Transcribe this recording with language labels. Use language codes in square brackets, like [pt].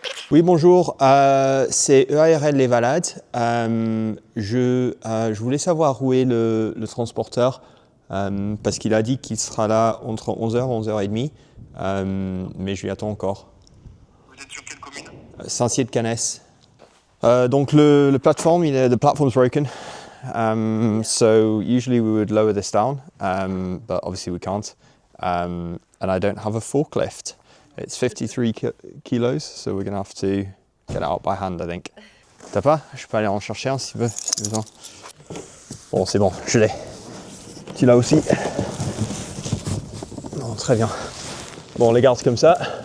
[fr] Oui, bonjour, c'est EARL Les Valades. Je voulais savoir où est le transporteur, parce qu'il a dit qu'il sera là entre 11h et 11h30, mais je lui attends encore. Vous êtes sur quelle commune? Saint-Cyr-de-Canès. [en] Donc the platform's broken, so usually we would lower this down, but obviously we can't, and I don't have a forklift. It's 53 kilos, so we're going to have to get it out by hand, I think. [fr] T'as pas? Je peux aller en chercher un si tu veux, si besoin. Bon, c'est bon, je l'ai. Tu l'as aussi? Bon, très bien. Bon, on les garde comme ça.